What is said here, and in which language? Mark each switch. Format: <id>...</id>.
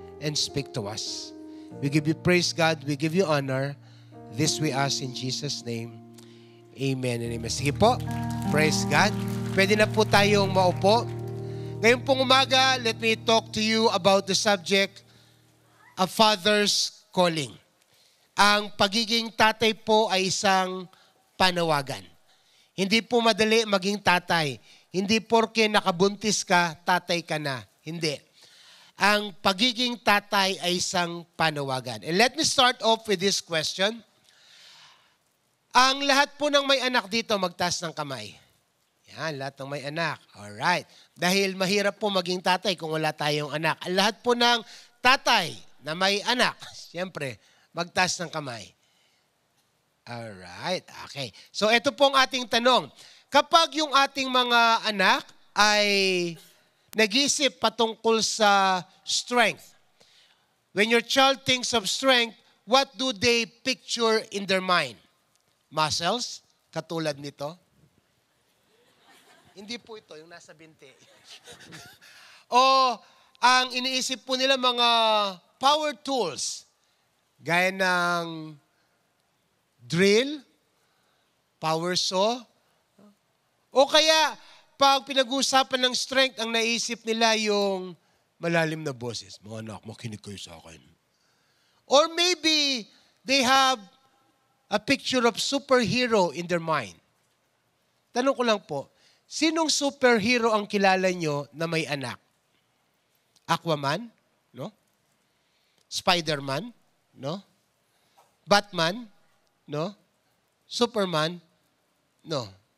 <en>And speak to us. We give you praise, God. We give you honor. This we ask in Jesus' name. Amen and amen.</en> <tl>Sige po.</tl> <en>Praise God.</en> <tl>Pwede na po tayong maupo. Ngayon pong umaga,</tl> <en>let me talk to you about the subject of father's calling.</en> <tl>Ang pagiging tatay po ay isang panawagan. Hindi po madali maging tatay. Hindi porke nakabuntis ka, tatay ka na. Hindi. Ang pagiging tatay ay isang panawagan.</tl> <en>And let me start off with this question.</en> <tl>Ang lahat po ng may anak dito, magtaas ng kamay. Yan, lahat ng may anak. Alright. Dahil mahirap po maging tatay kung wala tayong anak. Ang lahat po ng tatay na may anak, siyempre, magtaas ng kamay. Alright. Okay. So, ito pong ating tanong. Kapag yung ating mga anak ay nag-isip patungkol sa strength,</tl> <en>when your child thinks of strength, what do they picture in their mind?</en> <tl>Muscles? Katulad nito? Hindi po ito, yung nasa binti. O ang iniisip po nila mga power tools, gaya ng drill, power saw, o kaya pag pinag-uusapan ng strength, ang naisip nila yung malalim na boses. Mga anak, makinig kayo sa akin.</tl> <en>Or maybe they have a picture of superhero in their mind.</en> <tl>Tanong ko lang po, sinong superhero ang kilala nyo na may anak?</tl> <en>Aquaman? No? Spider-Man? No? Batman? No? Superman? No.</en>